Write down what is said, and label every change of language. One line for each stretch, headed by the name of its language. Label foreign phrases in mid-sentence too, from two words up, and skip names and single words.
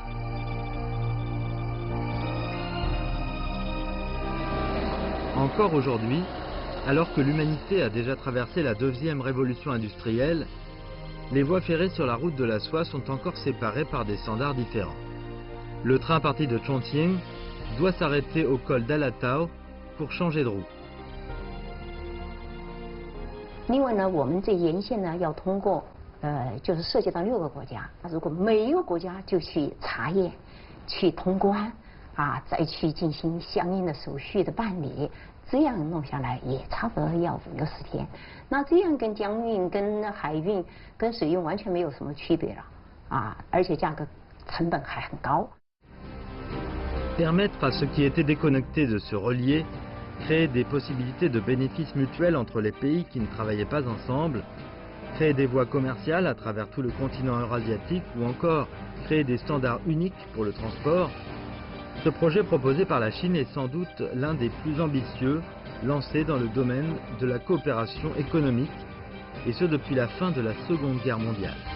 French: Encore aujourd'hui, alors que l'humanité a déjà traversé la deuxième révolution industrielle, les voies ferrées sur la route de la soie sont encore séparées par des standards différents. Le train parti de Chongqing doit s'arrêter au col d'Alatao pour changer de roue.
Chinese: 另外呢，我们这沿线呢要通过，就是涉及到6个国家。如果每一个国家就去查验、去通关，再去进行相应的手续的办理，这样弄下来也差不多要5个10天。那这样跟江运、跟海运、跟水运完全没有什么区别了，而且价格成本还很高。
French: Permettre à ceux qui étaient déconnectés de se relier, créer des possibilités de bénéfices mutuels entre les pays qui ne travaillaient pas ensemble, créer des voies commerciales à travers tout le continent eurasiatique ou encore créer des standards uniques pour le transport, ce projet proposé par la Chine est sans doute l'un des plus ambitieux lancés dans le domaine de la coopération économique, et ce depuis la fin de la Seconde Guerre mondiale.